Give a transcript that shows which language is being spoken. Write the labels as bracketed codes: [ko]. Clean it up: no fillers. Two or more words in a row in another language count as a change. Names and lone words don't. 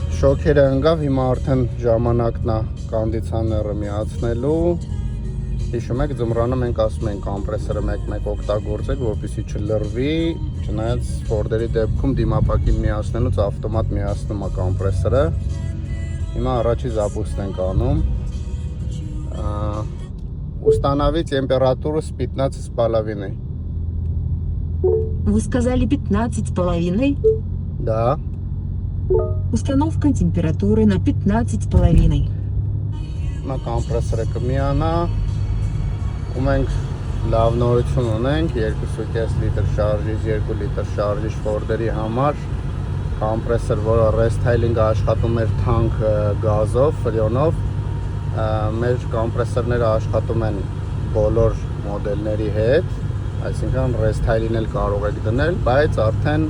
[hy] շոքերը ընկավ, հիմա արդեն ժամանակն է կոնդիցիոները միացնելու։ Հիշում եք, ձմռանը մենք ասում ենք կոմպրեսորը մեկ-մեկ օգտագործեք, որպեսզի չլռվի, չնայած Ford-երի դեպքում դիմապակին միացնելուց ավտոմատ միացնում է կոմպրեսորը։ Հիմա առաջի запуск ենք անում։ [ru] Установи температуру с 15,5. Вы сказали 15,5? Да. Установка температуры на 15,5. [hy] Հիմա կոմպրեսորը կմիանա, ու մենք լավ նորություն ունենք, 2.5 լիտր շարժիչ, 2 լիտր շարժիչ Ford-երի համար, կոմպրեսոր, որը ռեսթայլինգը աշխատում էր թանկ գազով, ֆրիոնով, մեր կոմպրեսորները աշխատում են բոլոր մոդելների հետ, այսինքն ռեսթայլին էլ կարող եք դնել, բայց արդեն